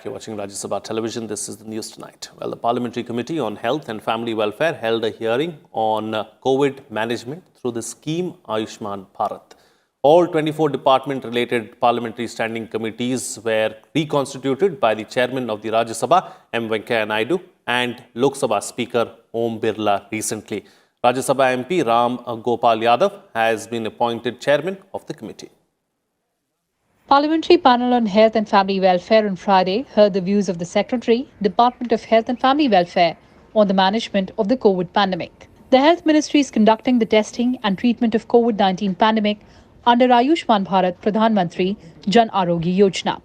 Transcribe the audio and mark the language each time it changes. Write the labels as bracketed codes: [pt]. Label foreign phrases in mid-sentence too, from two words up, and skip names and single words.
[en] You're watching Rajya Sabha Television. This is the news tonight. Well, the Parliamentary Committee on Health and Family Welfare held a hearing on COVID management through the scheme Ayushman Bharat. All 24 department-related parliamentary standing committees were reconstituted by the chairman of the Rajya Sabha, M. Venkaiah Naidu, and Lok Sabha Speaker Om Birla recently. Rajya Sabha MP Ram Gopal Yadav has been appointed chairman of the committee. Parliamentary Panel on Health and Family Welfare on Friday heard the views of the Secretary, Department of Health and Family Welfare on the management of the COVID pandemic. The Health Ministry is conducting the testing and treatment of COVID-19 pandemic under Ayushman Bharat Pradhan Mantri Jan Arogya Yojana.